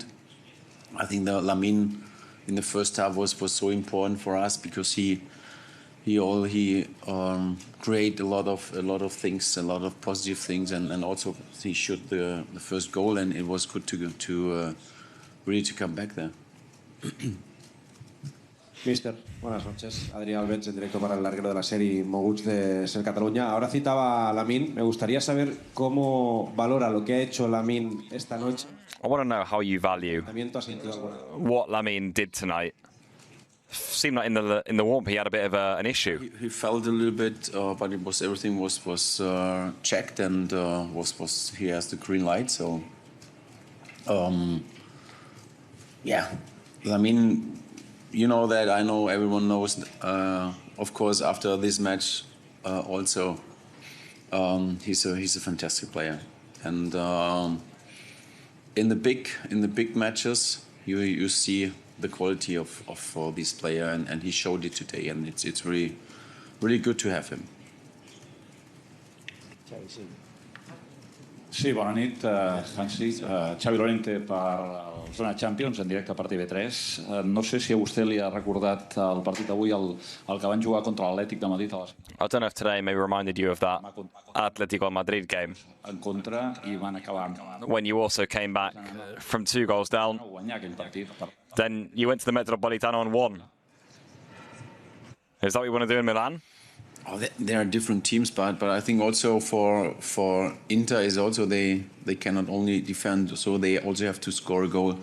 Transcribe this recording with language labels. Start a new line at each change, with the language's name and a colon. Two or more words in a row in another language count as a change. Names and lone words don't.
English: I think the Lamine in the first half was so important for us because he create a lot of things, a lot of positive things, and also he shot the first goal, and it was good to really to come back there.
Spanish: Mister, buenas noches. Adrián Albets, en directo para el larguero de la serie Moguts de Ser Cataluña. Ahora citaba a Lamine. Me gustaría saber cómo valora lo que ha hecho Lamine esta noche.
English: I want to know how you value what Lamine did tonight. Seemed like in the warmth he had a bit of an issue. He felt a little bit, but everything was checked and he has the green light. So yeah, I mean, you know that, I know everyone knows. Of course, after this match, also he's a fantastic player, and in the big matches you see the quality of this player, and he showed it today, and it's really good to have him.
Catalan: Sí, bona nit, Hansi. Xavi Lorente per Zona Champions, en directe per TV3. No sé si a vostè li ha recordat el partit d'avui, el que van jugar contra l'Atlètic de Madrid a les...
English: I don't know if today maybe reminded you of that Atletico Madrid game.
Catalan: En contra i van acabar...
English: When you also came back from 2 goals down, then you went to the Metropolitano and won. Is that what you want to do in Milan? Oh, there are different teams, but I think also for Inter is also they cannot only defend, so they also have to score a goal.